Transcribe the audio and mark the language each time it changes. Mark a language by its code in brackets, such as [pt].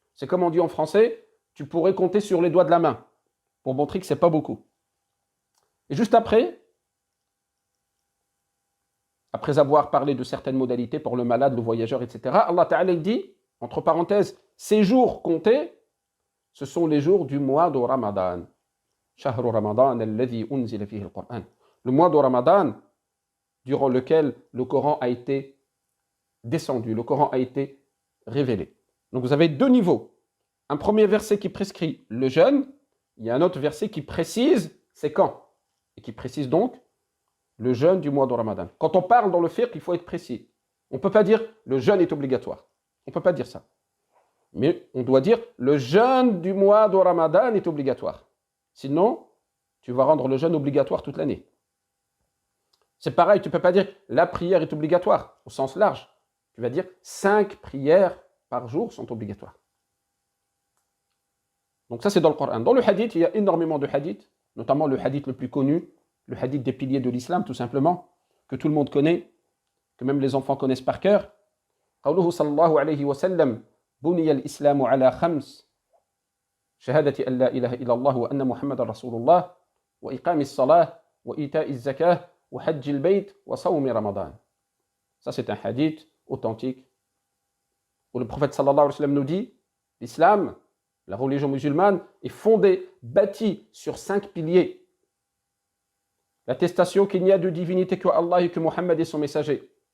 [fr] C'est comme on dit en français, tu pourrais compter sur les doigts de la main pour montrer que c'est pas beaucoup. Et juste après avoir parlé de certaines modalités pour le malade, le voyageur, etc., Allah Ta'ala dit, entre parenthèses, ces jours comptés, ce sont les jours du mois de Ramadan. [ar] شهر رمضان الذي أنزل فيه القرآن. [fr] Le mois de Ramadan, durant lequel le Coran a été descendu, le Coran a été révélé. Donc vous avez deux niveaux. Un premier verset qui prescrit le jeûne, il y a un autre verset qui précise c'est quand. Et qui précise donc le jeûne du mois de Ramadan. Quand on parle dans le fiqh, il faut être précis. On ne peut pas dire le jeûne est obligatoire. On ne peut pas dire ça. Mais on doit dire le jeûne du mois de Ramadan est obligatoire. Sinon, tu vas rendre le jeûne obligatoire toute l'année. C'est pareil, tu ne peux pas dire la prière est obligatoire au sens large. Tu vas dire 5 prières par jour sont obligatoires. Donc ça c'est dans le Coran. Dans le hadith, il y a énormément de hadiths, notamment le hadith le plus connu, le hadith des piliers de l'islam tout simplement, que tout le monde connaît, que même les enfants connaissent par cœur. [ar] قوله صلى الله عليه وسلم بني الإسلام على 5 شهادة أن لا إله إلا الله وأن محمد رسول الله وإقام الصلاة وإيتاء الزكاة وحج البيت وصوم رمضان. [fr] Ça c'est un hadith authentique où le prophète sallallahu alayhi wa sallam nous dit l'islam, la religion musulmane est fondée, bâtie sur 5 piliers. L'attestation qu'il n'y a de divinité que Allah et que Mohammed est son messager.